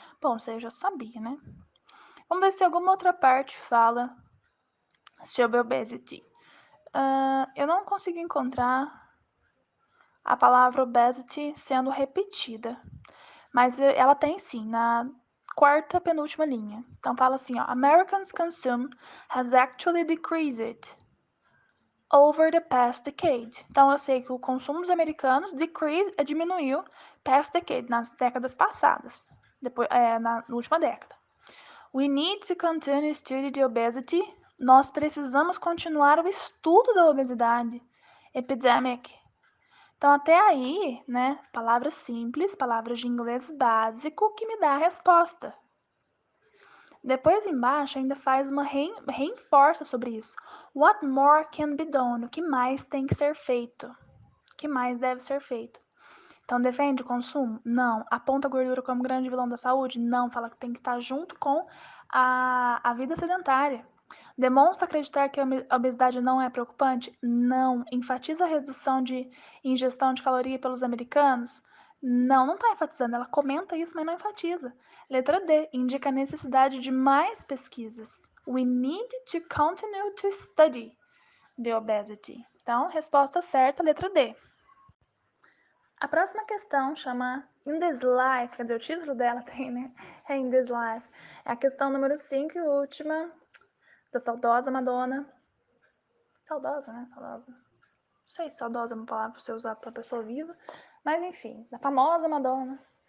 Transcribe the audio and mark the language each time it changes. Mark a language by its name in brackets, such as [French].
[Portuguese] Bom, isso aí eu já sabia, né? Vamos ver se alguma outra parte fala sobre obesity. Eu não consigo encontrar a palavra obesity sendo repetida, mas ela tem sim, na quarta penúltima linha. Então fala assim, ó, [English] Americans consume has actually decreased over the past decade. [Portuguese] Então eu sei que o consumo dos americanos diminuiu past decade, nas décadas passadas, na última década. [English] We need to continue study the obesity. [Portuguese] Nós precisamos continuar o estudo da obesidade. Epidemic. Então, até aí, né, palavras simples, palavras de inglês básico que me dá a resposta. Depois, embaixo, ainda faz uma reforça sobre isso. [English] What more can be done? [Portuguese] O que mais tem que ser feito? O que mais deve ser feito? Então, defende o consumo? Não. Aponta a gordura como grande vilão da saúde? Não. Fala que tem que estar junto com a vida sedentária. Demonstra acreditar que a obesidade não é preocupante? Não. Enfatiza a redução de ingestão de caloria pelos americanos? Não, não está enfatizando. Ela comenta isso, mas não enfatiza. Letra D. Indica a necessidade de mais pesquisas. [English] We need to continue to study the obesity. [Portuguese] Então, resposta certa, letra D. A próxima questão chama In This Life, quer dizer, o título dela tem, né? É In This Life. É a questão número 5 e última, da saudosa Madonna. Saudosa, né? Saudosa. Não sei se saudosa é uma palavra para você usar para pessoa viva, mas enfim, da famosa Madonna.